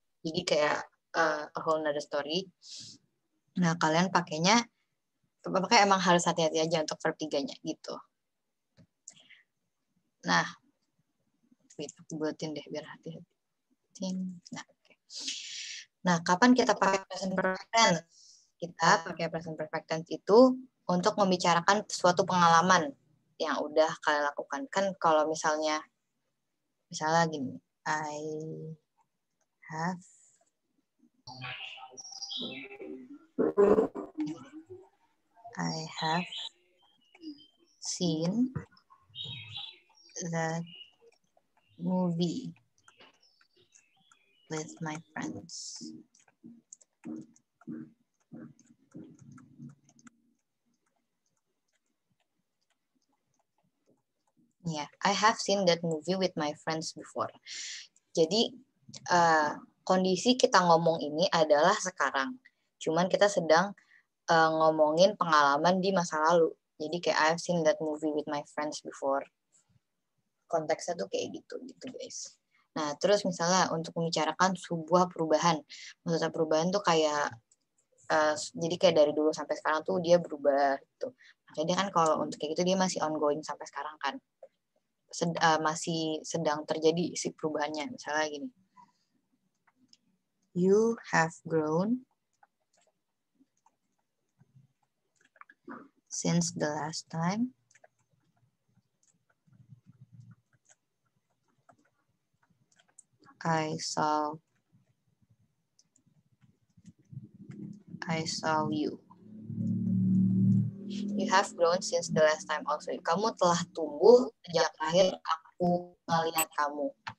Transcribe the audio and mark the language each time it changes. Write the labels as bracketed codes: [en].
[id] Jadi kayak [en] a whole nother story. [id] Nah, kalian pakainya emang harus hati-hati aja untuk verb 3-nya gitu. Nah, aku buatin deh biar hati-hati. Nah, okay. Nah, kapan kita pakai present perfect tense? Kita pakai present perfect tense itu untuk membicarakan suatu pengalaman yang udah kalian lakukan. Kan kalau misalnya gini, [en] I have seen that movie with my friends. Yeah, I have seen that movie with my friends before. [id] Jadi kondisi kita ngomong ini adalah sekarang. Cuman kita sedang ngomongin pengalaman di masa lalu. Jadi kayak [en] I've seen that movie with my friends before. [id] Konteksnya tuh kayak gitu guys. Nah, terus misalnya untuk membicarakan sebuah perubahan. Maksudnya perubahan tuh kayak jadi kayak dari dulu sampai sekarang tuh dia berubah gitu. Makanya dia kan kalau untuk kayak gitu dia masih ongoing sampai sekarang kan. Masih sedang terjadi si perubahannya. Misalnya gini. [en] You have grown since the last time I saw you. You have grown since the last time also. [id] Kamu telah tumbuh sejak terakhir aku melihat kamu.